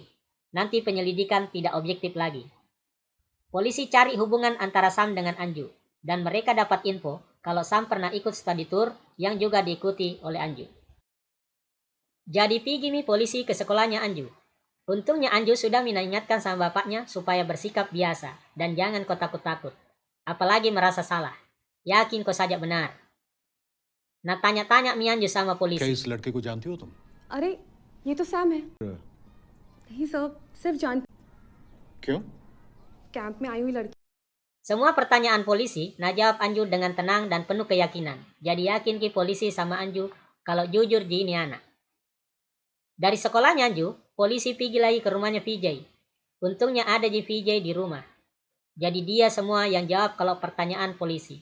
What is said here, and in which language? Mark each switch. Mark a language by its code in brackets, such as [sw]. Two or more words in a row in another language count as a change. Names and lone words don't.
[id] Nanti penyelidikan tidak objektif lagi. Polisi cari hubungan antara Sam dengan Anju dan mereka dapat info kalau Sam pernah ikut [en] study tour [id] yang juga diikuti oleh Anju. Jadi pergi polisi ke sekolahnya Anju. Untungnya Anju sudah mengingatkan sama bapaknya supaya bersikap biasa dan jangan kau takut-takut. Apalagi merasa salah. Yakin kau saja benar. Nah tanya-tanya Anju sama polisi. [hi] क्या इस लड़के को जानती हो तुम? अरे ये तो सैम है। नहीं सर, सिर्फ जान क्यों? कैंप में आई हुई लड़की [id] Semua pertanyaan polisi, najawab Anju dengan tenang dan penuh keyakinan. Jadi yakin ki polisi sama Anju kalau jujur ji ini anak. Dari sekolahnya Anju, polisi pergi lagi ke rumahnya Vijay. Untungnya ada ji Vijay di rumah. Jadi dia semua yang jawab kalau pertanyaan polisi.